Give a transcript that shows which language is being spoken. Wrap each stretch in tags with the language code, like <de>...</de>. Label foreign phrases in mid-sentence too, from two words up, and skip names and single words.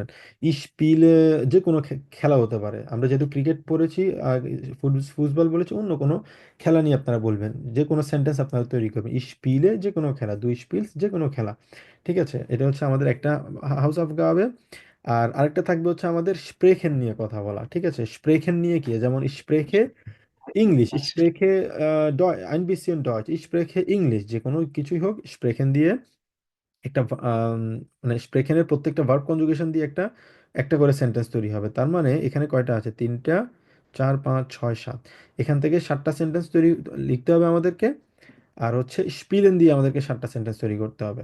<bn>স্পিলে যে কোনো খেলা হতে পারে, আমরা যেহেতু ক্রিকেট পড়েছি আর ফুটবল বলেছি, অন্য কোনো খেলা নিয়ে আপনারা বলবেন, যে কোনো সেন্টেন্স আপনারা তৈরি করবেন। স্পিলে যে কোনো খেলা,</bn> <de>du spielst</de> <bn>যে কোনো খেলা। ঠিক আছে, এটা হচ্ছে আমাদের একটা হাউস অফ গাবে। আর আরেকটা থাকবে হচ্ছে আমাদের স্প্রেখেন নিয়ে কথা বলা। ঠিক আছে, স্প্রেখেন নিয়ে কি, যেমন</bn> <de>spreche Englisch, ich spreche ein bisschen Deutsch, ich spreche English,</de> <bn>যে কোনো কিছুই হোক স্প্রেখেন দিয়ে একটা মানে স্প্রেখেনের প্রত্যেকটা</bn> <en>verb conjugation</en> <bn>দিয়ে একটা একটা করে সেন্টেন্স তৈরি হবে। তার মানে এখানে কয়টা আছে, তিনটা, চার, পাঁচ, ছয়, সাত। এখান থেকে সাতটা সেন্টেন্স তৈরি লিখতে হবে আমাদেরকে। আর হচ্ছে স্পিলেন দিয়ে আমাদেরকে সাতটা সেন্টেন্স তৈরি করতে হবে।</bn>